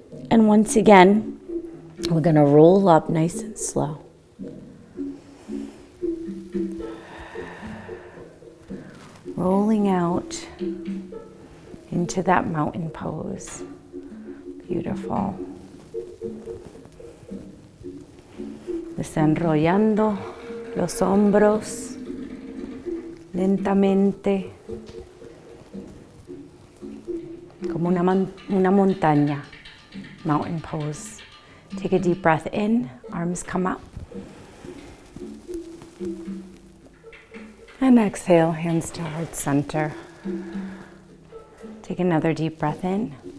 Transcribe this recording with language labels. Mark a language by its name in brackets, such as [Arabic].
[English] And once again, we're going to roll up nice and slow. Rolling out into that mountain pose. Beautiful. [Spanish] Desenrollando los hombros lentamente, como una montaña. [English] Mountain pose. Take a deep breath in, arms come up. And exhale, hands to heart center. Take another deep breath in.